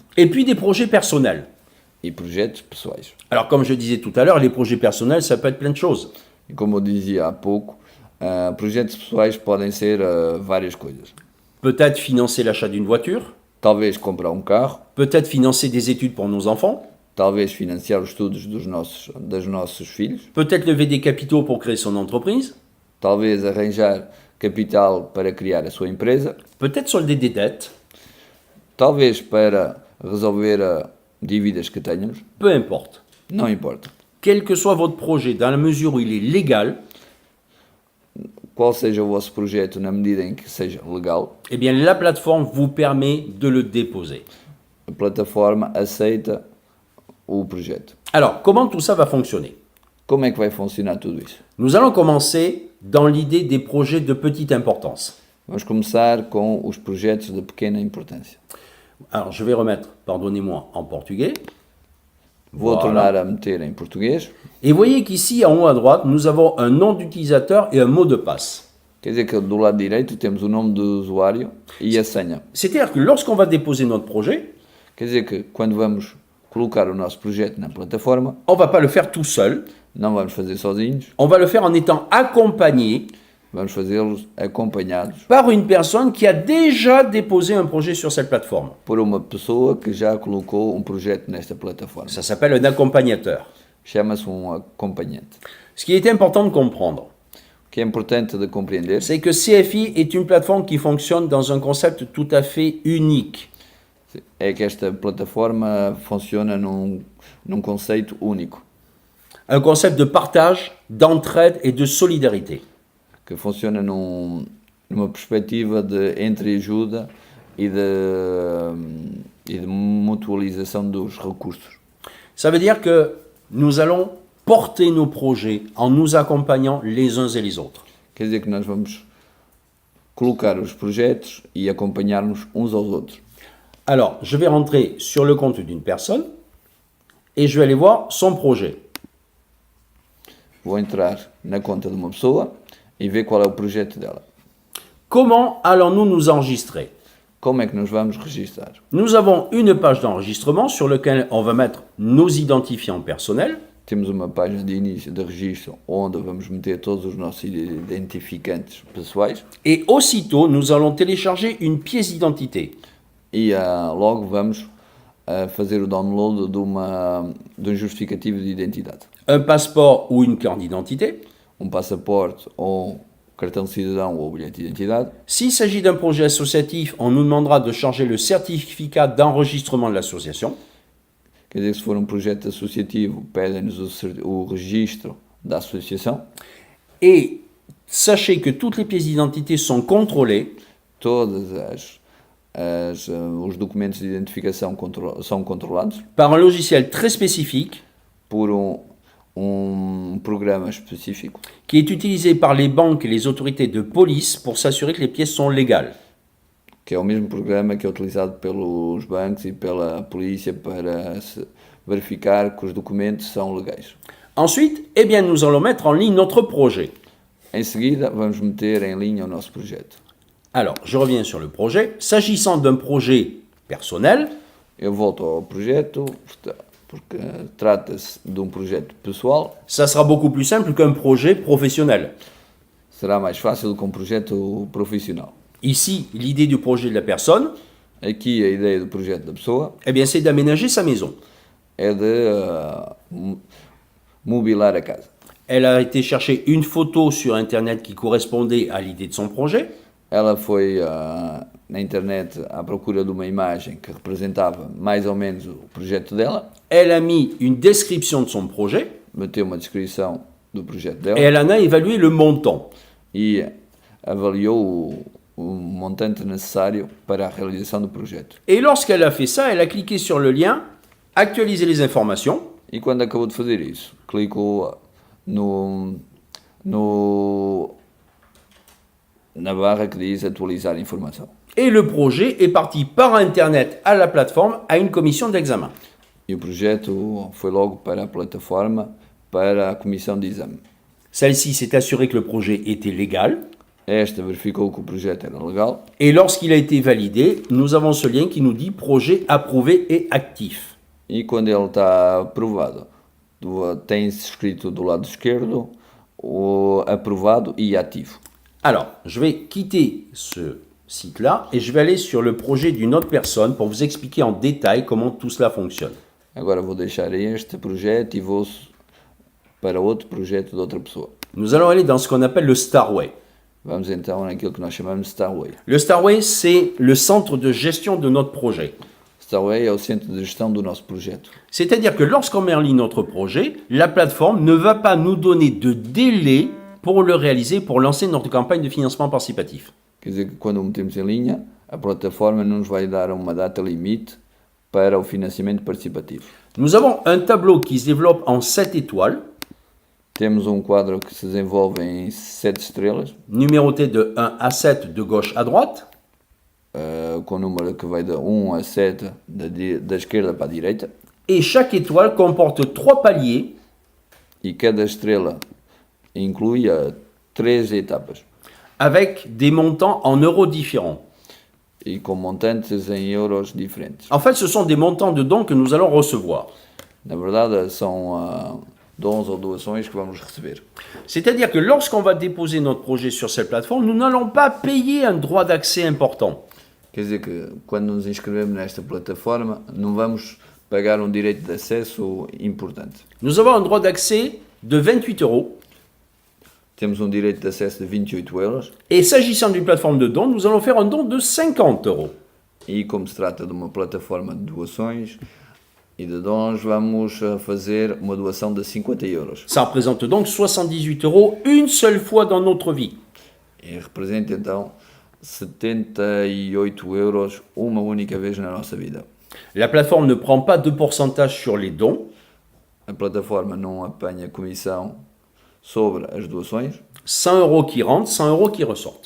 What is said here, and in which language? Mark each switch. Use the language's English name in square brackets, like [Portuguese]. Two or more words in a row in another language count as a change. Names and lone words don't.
[French] Et puis des projets personnels. [Portuguese] E projetos pessoais. [French] Alors, comme je disais tout à l'heure, les projets personnels, ça peut être plein de choses. [Portuguese] E como eu dizia há pouco, projetos pessoais podem ser várias coisas. [French] Peut-être financer l'achat d'une voiture, [Portuguese] Talvez comprar um carro, [French] peut-être financer des études pour nos enfants, [Portuguese] talvez financiar os estudos dos nossos filhos, [French] peut-être lever des capitaux pour créer son entreprise, [Portuguese] talvez arranjar capital para criar a sua empresa, [French] peut-être solder des dettes, [Portuguese] talvez para resolver dívidas que tenhamos, [French] peu importe. [Portuguese] não importa. [French] Quel que soit votre projet, dans la mesure où il est légal, [Portuguese] Qual seja o vosso projeto na medida em que seja legal, [French] eh bien la plateforme vous permet de le déposer. [Portuguese] a plataforma aceita o projeto. [French] Alors, comment tout ça va fonctionner? [Portuguese] Como é que vai funcionar tudo isso? [French] Nous allons commencer dans l'idée des projets de petite importance. [Portuguese] Vamos começar com os projetos de pequena importância. [French] Alors, je vais remettre, pardonnez-moi, en portugais. [Portuguese] Vou [French] Voilà. [Portuguese] tornar a meter em português. [French] Et voyez qu'ici, en haut à droite, nous avons un nom d'utilisateur et un mot de passe. [Portuguese] Quer dizer que do lado direito temos o nome do usuário e a senha. [French] C'est-à-dire que lorsqu'on va déposer notre projet, [Portuguese] Quer dizer que quando vamos colocar o nosso projeto na plataforma, [French] on ne va pas le faire tout seul, [Portuguese] não vamos fazer sozinhos, [French] on va le faire en étant accompagné [Portuguese] vamos fazê-los acompanhados [French] par une personne qui a déjà déposé un projet sur cette plateforme. [Portuguese] por uma pessoa que já colocou um projeto nesta plataforma. [French] Ça s'appelle un accompagnateur. [Portuguese] Chama-se um acompanhante. [French] Ce qui est important de comprendre, [Portuguese] O que é importante de compreender [French] c'est que CFI est une plateforme qui fonctionne dans un concept tout à fait unique. [Portuguese] é que esta plataforma funciona num conceito único. [French] Un concept de partage, d'entraide et de solidarité. [Portuguese] que funciona numa perspectiva de entreajuda e de mutualização dos recursos. [French] Ça veut dire que nous allons porter nos projets en nous accompagnant les uns et les autres. [Portuguese] Quer dizer que nós vamos colocar os projetos e acompanhar-nos uns aos outros. [French] Alors, je vais rentrer sur le compte d'une personne et je vais aller voir son projet. [Portuguese] Vou entrar na conta de uma pessoa e ver qual é o projeto dela. [French] Comment allons-nous nous enregistrer? [Portuguese] Como é que nos vamos registar? [French] Nous avons une page d'enregistrement sur laquelle on va mettre nos identifiants personnels. [Portuguese] Temos uma página de início de registro onde vamos meter todos os nossos identificantes pessoais [French] Et aussitôt, nous allons télécharger une pièce d'identité. [Portuguese] e logo vamos fazer o download de um justificativo de identidade. [French] Un passeport ou une carte d'identité. [Portuguese] Passaporte ou cartão de cidadão ou bilhete de identidade. [French] S'il s'agit d'un projet associatif, on nous demandera de charger le certificat d'enregistrement de l'association. [Portuguese] Quer dizer, se for um projeto associativo, pedem-nos o registro da associação. [French] Et sachez que toutes les pièces d'identité sont contrôlées [Portuguese] Todos os documentos de identificação são controlados [French] par un logiciel très spécifique [Portuguese] por um programa específico [French] qui est utilisé par les banques et les autorités de police pour s'assurer que les pièces sont légales. [Portuguese] que é o mesmo programa que é utilizado pelos bancos e pela polícia para verificar que os documentos são legais. [French] Ensuite, eh bien, nous allons mettre en ligne notre projet. [Portuguese] Em seguida, vamos meter em linha o nosso projeto. [French] Alors, je reviens sur le projet. S'agissant d'un projet personnel, [Portuguese] Eu volto ao projeto, porque trata-se de um projeto pessoal. [French] ça sera beaucoup plus simple qu'un projet professionnel. [Portuguese] Será mais fácil que um projeto profissional. [French] Ici, l'idée du projet de la personne, [Portuguese] Aqui a ideia do projeto da pessoa [French] eh bien, c'est d'aménager sa maison. [Portuguese] é de mobilar a casa. [French] Elle a été chercher une photo sur Internet qui correspondait à l'idée de son projet. [Portuguese] Ela foi na internet à procura de uma imagem que representava mais ou menos o projeto dela, [French] Elle a mis une description de son projet [Portuguese] meteu uma descrição do projeto [French] et [Portuguese] dela [French] elle en a évalué le montant. [Portuguese] e avaliou o montante necessário para a realização do projeto. [French] Et lorsqu'elle a fait ça, elle a cliqué sur le lien « Actualiser les informations » [Portuguese] E quando acabou de fazer isso, clicou na barra que diz atualizar a informação. [French] et le projet est parti par Internet à la plateforme à une commission d'examen. [Portuguese] E o projeto foi logo para a plataforma para a comissão de exame. [French] Celle-ci s'est assurée que le projet était légal [Portuguese] Esta verificou que o projeto era legal [French] et lorsqu'il a été validé, nous avons ce lien qui nous dit « Projet approuvé et actif ». [Portuguese] e quando ele está aprovado, tem-se escrito do lado esquerdo o aprovado e ativo. [French] Alors, je vais quitter ce site-là et je vais aller sur le projet d'une autre personne pour vous expliquer en détail comment tout cela fonctionne. [Portuguese] Agora vou deixar este projeto e vou para outro projeto de outra pessoa. [French] Nous allons aller dans ce qu'on appelle le Starway. [Portuguese] Vamos então naquilo que nós chamamos de Starway. [French] Le Starway, c'est le centre de gestion de notre projet. [Portuguese] Starway é o centro de gestão do nosso projeto. [French] C'est-à-dire que lorsqu'on met en ligne notre projet, la plateforme ne va pas nous donner de délai pour le réaliser, pour lancer notre campagne de financement participatif. [Portuguese] Quer dizer que quando o metemos em linha, a plataforma não nos vai dar uma data limite para o financiamento participativo. [French] Nous avons un tableau qui se développe en 7 étoiles, [Portuguese] Temos quadro que se desenvolve em 7 estrelas, [French] numéroté de 1 à 7 de gauche à droite, [Portuguese] com o número que vai de 1 a 7 da esquerda para a direita, [French] et chaque étoile comporte 3 paliers [Portuguese] e cada estrela inclui 3 etapas, [French] avec des montants en euros différents. [Portuguese] e com montantes em euros diferentes. [French] En fait, ce sont des montants de dons que nous allons recevoir. [Portuguese] Na verdade, são dons ou doações que vamos receber. [French] C'est-à-dire que lorsqu'on va déposer notre projet sur cette plateforme, nous n'allons pas payer un droit d'accès important. [Portuguese] Quer dizer que quando nos inscrevemos nesta plataforma, não vamos pagar um direito de acesso importante. [French] Nous avons un droit d'accès de 28 euros. [Portuguese] Temos direito de acesso de 28 euros [French] Et s'agissant d'une plateforme de dons, nous allons faire un don de 50 euros. [Portuguese] e como se trata de uma plataforma de doações, E de dons vamos fazer uma doação de 50 euros. [French] Ça représente donc 78 euros une seule fois dans notre vie. [Portuguese] E representa então 78 euros uma única vez na nossa vida. [French] La plateforme ne prend pas de pourcentage sur les dons. [Portuguese] A plataforma não apanha comissão sobre as doações. [French] 100 euros qui rentrent, 100 euros qui ressortent.